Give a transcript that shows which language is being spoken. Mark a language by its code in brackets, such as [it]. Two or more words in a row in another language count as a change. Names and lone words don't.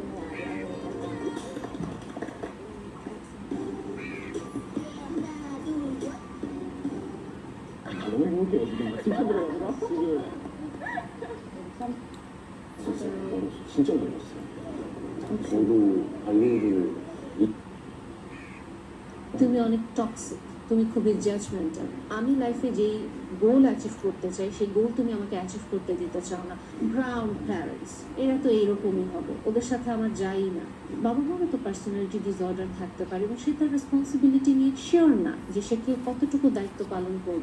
[ko] 너무 행복해요 지금 진짜 들어가지고 지금 진짜 놀랐어요. 저도 발리를 [bn] তুমি অনেক টক্সিক, তুমি খুবই জাজমেন্টাল। আমি লাইফে যেই [en] goal achieve [bn] করতে চাই সেই গোল তুমি আমাকে অ্যাচিভ করতে দিতে চাও না। [en] brown parents [bn] এরা তো এইরকমই হবে, ওদের সাথে আমার যাই না। বাবা মারও তো [en] personality disorder [bn] থাকতে পারে এবং সে তার রেসপন্সিবিলিটি নিয়ে শিওর না যে সে কেউ কতটুকু দায়িত্ব পালন করবে।